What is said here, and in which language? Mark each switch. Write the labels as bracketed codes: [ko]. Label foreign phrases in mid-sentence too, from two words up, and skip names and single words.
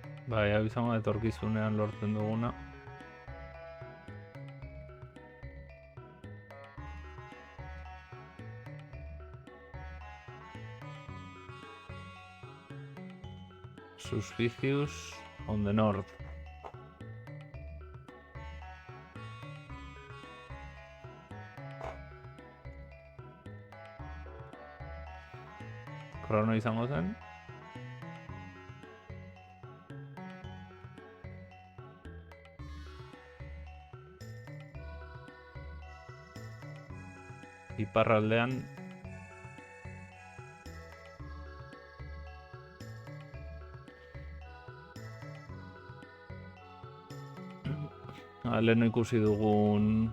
[eu] Bai, hau izango da etorkizunean lortzen duguna. [en] Suspicious on the north. [eu] Krono izango zen. Iparraldean lehen ikusi dugun